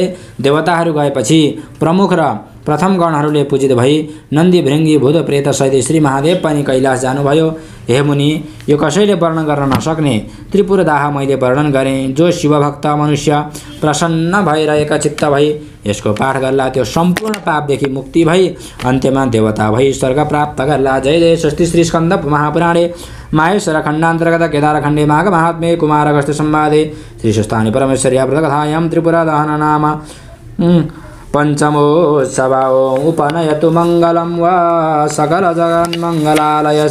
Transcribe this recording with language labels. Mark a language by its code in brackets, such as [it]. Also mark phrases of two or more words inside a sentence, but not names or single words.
[ne] देवताहरू गएपछि प्रमुख र प्रथम गणहरूले पूजित भई नन्दी, भृङ्गी, भूत प्रेत सहित श्री महादेव पनि कैलाश जानुभयो। हे मुनि, यो कसैले वर्णन गर्न नसक्ने त्रिपुरदाह मैले वर्णन गरेँ। जो शिवभक्त मनुष्य प्रसन्न भइरहेका चित्त भई यसको पाठ गर्ला, त्यो सम्पूर्ण पापदेखि मुक्ति भई अन्त्यमा देवता भई स्वर्ग प्राप्त गर्ला। [sa] जय जय स्वस्ति श्री स्कन्द महापुराणे माहेश्वर खण्डान्तर्गत केदारखण्डे माघ महात्म्ये कुमार अगस्त्य संवादे श्री सुस्तानि परमेश्वर्या व्रतकथायां त्रिपुरा दहन नाम पंचमोत्सवो उपनयतु मंगलम व सकल जगन्मंगलालय